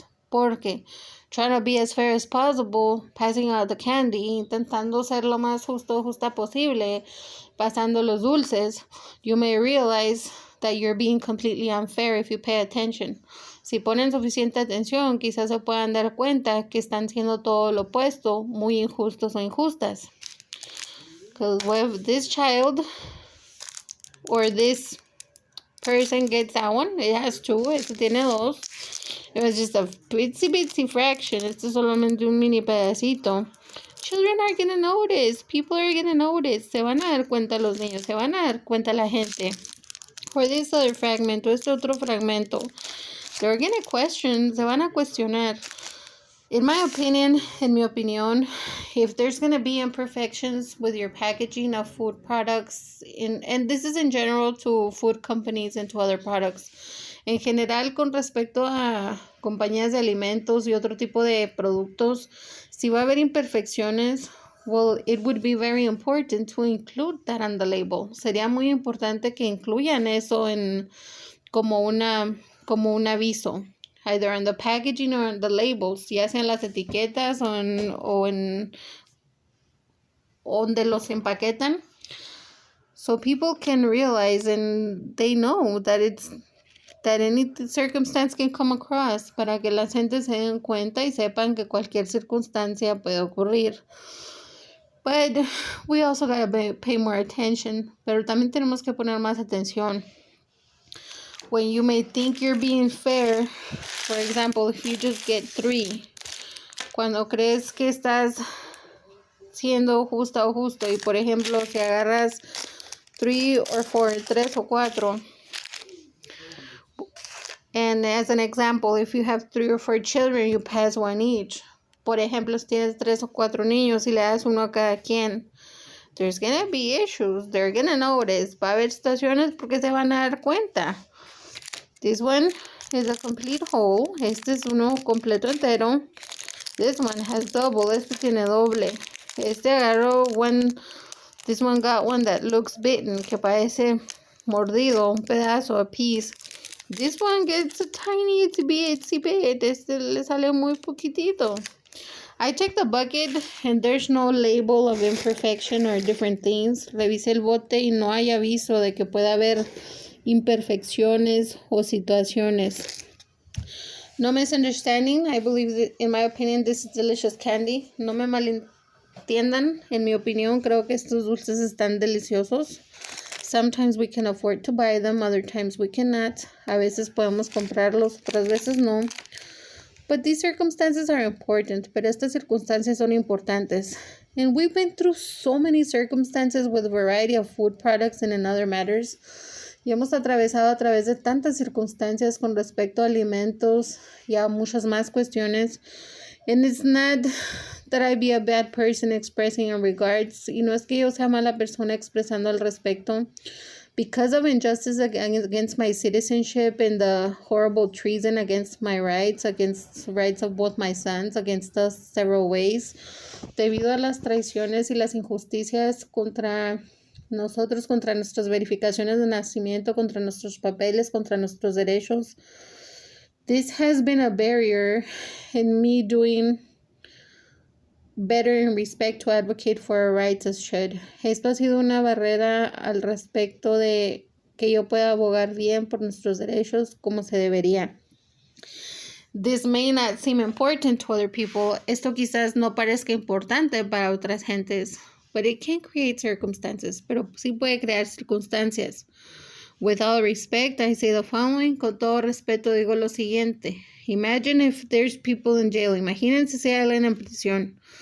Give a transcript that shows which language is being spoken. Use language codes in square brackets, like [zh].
[en] Porque trying to be as fair as possible, passing out the candy, [es] intentando ser lo más justa posible, pasando los dulces, [en] you may realize that you're being completely unfair if you pay attention. [es] Si ponen suficiente atención, quizás se puedan dar cuenta que están siendo todo lo opuesto, muy injustos o injustas. [en] Because if this child or this person gets that one, it has two, [es] este tiene dos. [en] It was just a bitsy fraction. [es] Este es solamente un mini pedacito. [en] Children are gonna notice. People are gonna notice. [es] Se van a dar cuenta los niños. Se van a dar cuenta la gente. [en] For this other fragment, [es] este otro fragmento, [en] they're gonna question. [es] Se van a cuestionar. [en] In my opinion, [es] en mi opinión, [en] if there's going to be imperfections with your packaging of food products, and this is in general to food companies and to other products, [es] en general con respecto a compañías de alimentos y otro tipo de productos, si va a haber imperfecciones, [en] well, it would be very important to include that on the label. [es] Sería muy importante que incluyan eso en como un aviso, [en] either on the packaging or on the labels, [es] ya sea en las etiquetas o en donde los empaquetan, [en] so people can realize and they know that any circumstance can come across, [es] para que la gente se den cuenta y sepan que cualquier circunstancia puede ocurrir. [en] But we also gotta pay more attention. [es] Pero también tenemos que poner más atención. [en] When you may think you're being fair, for example, if you just get 3, [es] cuando crees que estás siendo justa o justo, y por ejemplo, si agarras 3 [en] or 4, [es] 3 o 4, [en] and as an example, if you have 3 or 4 children, you pass 1 each. [es] Por ejemplo, si tienes 3 o 4 niños y le das uno a cada quien, [en] there's gonna be issues. They're gonna notice. [es] Va a haber situaciones porque se van a dar cuenta. [en] This one is a complete whole. [es] Este es uno completo entero. [en] This one has double. [es] Este tiene doble. Este agarró [en] this one got one that looks bitten, [es] que parece mordido, un pedazo, [en] a piece. This one gets a tiny itsy bit. [es] Este le sale muy poquitito. [en] I checked the bucket and there's no label of imperfection or different things. [es] Revisé el bote y no hay aviso de que pueda haber imperfecciones o situaciones. [en] No misunderstanding. I believe that, in my opinion, this is delicious candy. [es] No me malentiendan. En mi opinión, creo que estos dulces están deliciosos. [en] Sometimes we can afford to buy them, other times we cannot. [es] A veces podemos comprarlos, otras veces no. [en] But these circumstances are important, [es] pero estas circunstancias son importantes. [en] And we've been through so many circumstances with a variety of food products and in other matters. [es] Y hemos atravesado a través de tantas circunstancias con respecto a alimentos y a muchas más cuestiones. [en] And it's not that I be a bad person expressing in regards. [es] Y no es que yo sea mala persona expresando al respecto. [en] Because of injustice against my citizenship and the horrible treason against my rights, against rights of both my sons, against us several ways, [es] debido a las traiciones y las injusticias contra nosotros, contra nuestras verificaciones de nacimiento, contra nuestros papeles, contra nuestros derechos, [en] this has been a barrier in me doing better in respect to advocate for our rights as should. [es] Esto ha sido una barrera al respecto de que yo pueda abogar bien por nuestros derechos como se debería. [en] This may not seem important to other people. [es] Esto quizás no parezca importante para otras gentes, [en] but it can create circumstances. [es] Pero sí puede crear circunstancias. [en] With all respect, I say the following. [es] Con todo respeto digo lo siguiente. [en] Imagine if there's people in jail. [es] Imagínense si hay alguien en prisión.